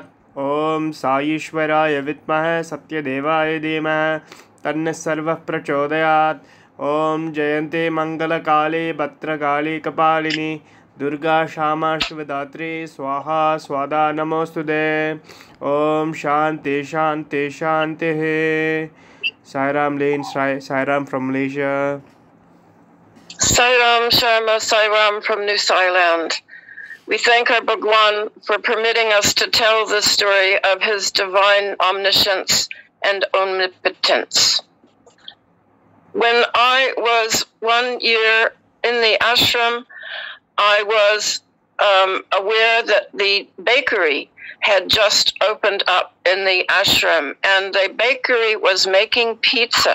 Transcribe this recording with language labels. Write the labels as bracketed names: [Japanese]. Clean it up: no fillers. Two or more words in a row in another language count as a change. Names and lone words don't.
[Sanskrit] ॐ साईश्वराय विद्महे सत्यदेवाय धीमहि तन्नः सर्वः प्रचोदयात्। ॐ जयन्ते मङ्गलकाले भद्रकाली कपालिनी दुर्गा क्षमा शिवदात्री स्वाहा स्वादा नमोस्तुते। ॐ शांति शांति शांतिः। [English] Sai Ram Lane, Sai Ram from Malaysia. Sai Ram Sharma, Sai Ram from New Thailand. We thank our Bhagwan for permitting us to tell the story of his divine omniscience and omnipotence. When I was 1 year in the ashram, I was aware that the bakery had just opened up in the ashram, and the bakery was making pizza.